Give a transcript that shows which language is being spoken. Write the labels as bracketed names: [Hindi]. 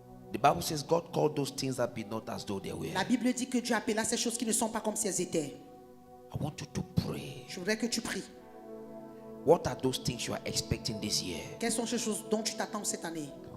[English] The Bible says God called those things that be not as though they were. [French] La Bible dit que Dieu appela ces choses qui ne sont pas comme si elles étaient. [English] I want you to pray. [French] Je voudrais que tu pries. [English] What are those things you are expecting this year? [French] Quelles sont ces choses dont tu t'attends cette année?